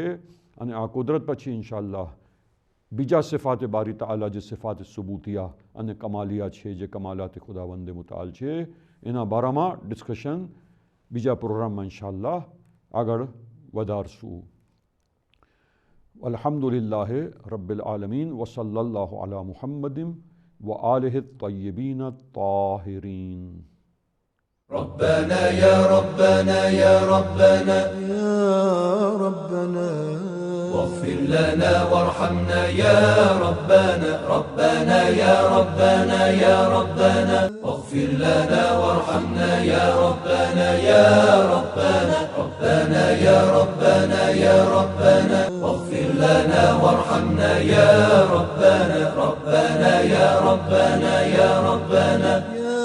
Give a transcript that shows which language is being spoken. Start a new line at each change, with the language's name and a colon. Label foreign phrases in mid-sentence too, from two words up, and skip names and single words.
Gujarati: અને આ કુદરત પછી ઇન્શાઅલ્લાહ બીજા સિફાતે બારી તઆલા જે સિફાત સુબૂતિયા અને કમાલિયા છે, જે કમાલાત ખુદાવંદ મુતઆલ છે, એના બારામાં ડિસ્કશન બીજા પ્રોગ્રામમાં ઇન્શાઅલ્લાહ આગળ વધારશું.
Arabic: الحمد لله رب العالمين وصلى الله على محمد وآله الطيبين الطاهرين. ربنا يا ربنا يا ربنا يا ربنا واغفر لنا وارحمنا يا ربنا ربنا يا ربنا يا ربنا واغفر لنا وارحمنا يا ربنا يا ربنا ربنا يا ربنا يا ربنا واغفر لنا وارحمنا يا ربنا ربنا يا ربنا يا ربنا